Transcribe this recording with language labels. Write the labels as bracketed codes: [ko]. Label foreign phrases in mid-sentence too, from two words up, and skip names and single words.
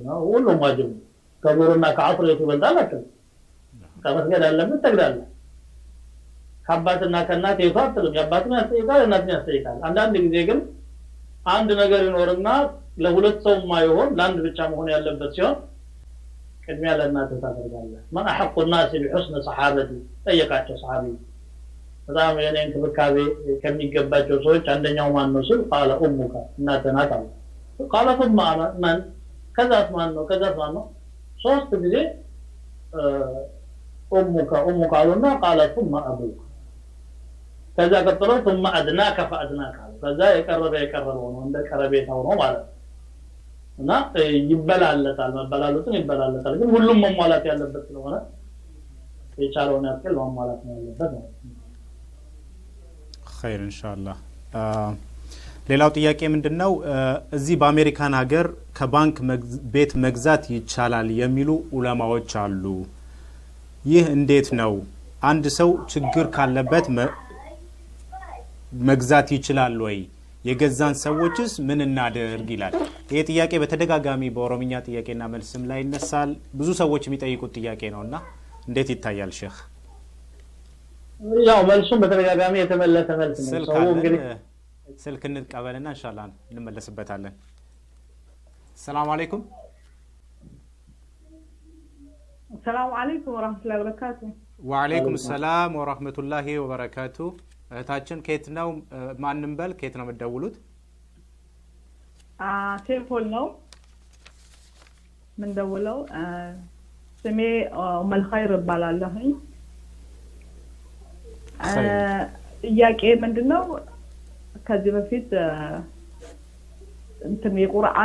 [am] ነው ሁሉም ዋጅብ ከዙርና ከአስር የቱ ይበልጣል አትል ከመስገድ አለበት ተግዳለህ ከአባትና ከእናት የቱ አትልም የአባትን ያስጠይቃል እናትን ያስጠይቃል አንዳንድ ጊዜ ግን አንድ ነገር ይኖርና ለሁለት ሰው ማይሆን ለአንድ ብቻ መሆን ያለበት ሲሆን ቅድሚያ ለእናት ታደርጋለህ [ar] من أحق الناس بحسن صحابتي [am] ጠየቃቸው ሰሃቢ በጣም የኔን ተበካቤ ከሚገባቸው ሰዎች አንደኛው ማን ነው ሲል [ar] قال امك [am] እናትህ ናት አለ [ar] قال ثم من [am] ከዛስ ማን ነው ሶስት ጊዜ امك አሉና [ar] قال ثم ابوك [am] ከዛ ቀጥሎ [ar] ثم ادناك فادناك [am] ከዛ የቀረበው ነው እንደ ቀረቤታው ነው ማለት እና ይበላለታል መበላለቱን ይበላለታል ግን ሁሉም መሟላት ያለበት ስለሆነ የቻለውን ያክል መሟላት ነው ያለበት ነው [ar] خير ان شاء الله [am] ሌላው ጥያቄ ምንድነው እዚህ በአሜሪካን ሀገር ከባንክ ቤት መግዛት ይቻላል የሚሉ ዑለማዎች አሉ ይህ እንዴት ነው አንድ ሰው ችግር ካለበት መግዛት ይችላል ወይ የገዛን ሰዎችስ ምን እናደርግ ይላል ይሄ ጥያቄ በተደጋጋሚ በኦሮሚኛ ጥያቄና መልስም ላይ ይነሳል ብዙ ሰዎች የሚጠይቁት ጥያቄ ነውና እንዴት ይታያል ሼክ ያው መልሱም በተደጋጋሚ የተመለሰ መልስ ነው ሰው እንግዲህ ስልክ እንቀበልና ኢንሻአላህ እንመለስበታለን [ar] سلام عليكم السلام عليكم ورحمة الله وبركاته وعليكم السلام ورحمة الله وبركاته [am] እህታችን ከየት ነው ማንንም በል ከየት ነው የምትደውሉት ቴምፖል ነው ምን ደውለው ስሜ መልኸይር ባላለሁኝ ጥያቄ ምንድነው ከዚህ በፊት እንትን የቁርአን